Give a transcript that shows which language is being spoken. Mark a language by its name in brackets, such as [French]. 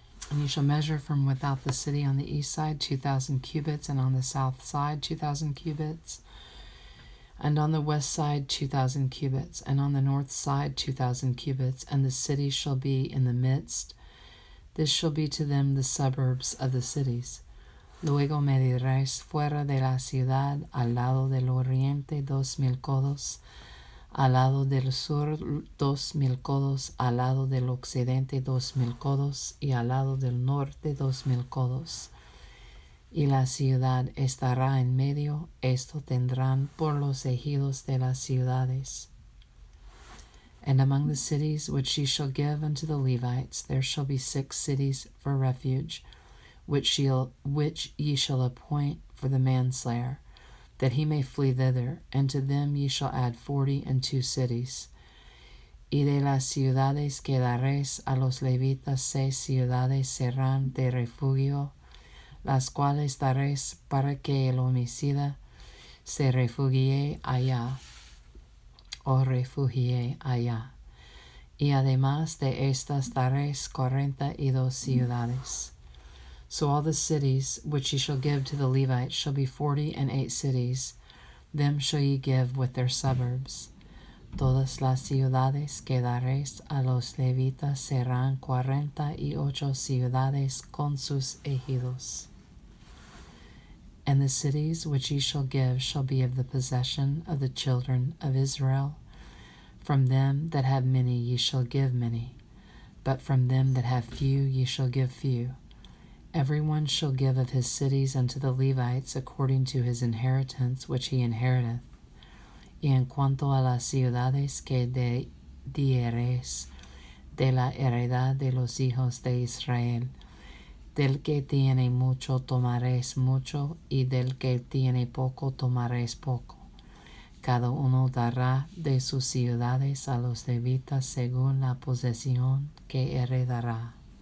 [English] And you shall measure from without the city on the east side 2,000 cubits, and on the south side 2,000 cubits, and on the west side 2,000 cubits, and on the north side 2,000 cubits, and the city shall be in the midst. This shall be to them the suburbs of the cities. [Spanish] Luego mediréis fuera de la ciudad, al lado del oriente 2,000 codos, al lado del sur 2,000 codos, al lado del occidente 2,000 codos, y al lado del norte 2,000 codos. Y la ciudad estará en medio, esto tendrán por los ejidos de las ciudades. [English] And among the cities which ye shall give unto the Levites, there shall be 6 cities for refuge, which ye shall appoint for the manslayer, that he may flee thither, and to them ye shall add 42 cities. [Spanish] Y de las ciudades que daréis a los levitas 6 ciudades serán de refugio, las cuales daréis para que el homicida se refugie allá, o refugie allá. Y además de estas daréis 42 ciudades. [English] So all the cities which ye shall give to the Levites shall be 48 cities, them shall ye give with their suburbs. [Spanish] Todas las ciudades que daréis a los levitas serán 48 ciudades con sus ejidos. [English] And the cities which ye shall give shall be of the possession of the children of Israel. From them that have many ye shall give many, but from them that have few ye shall give few. Every one shall give of his cities unto the Levites according to his inheritance which he inheriteth. [Spanish] Y en cuanto a las ciudades que diereis de la heredad de los hijos de Israel, del que tiene mucho tomaréis mucho, y del que tiene poco tomaréis poco. Cada uno dará de sus ciudades a los levitas según la posesión que heredará.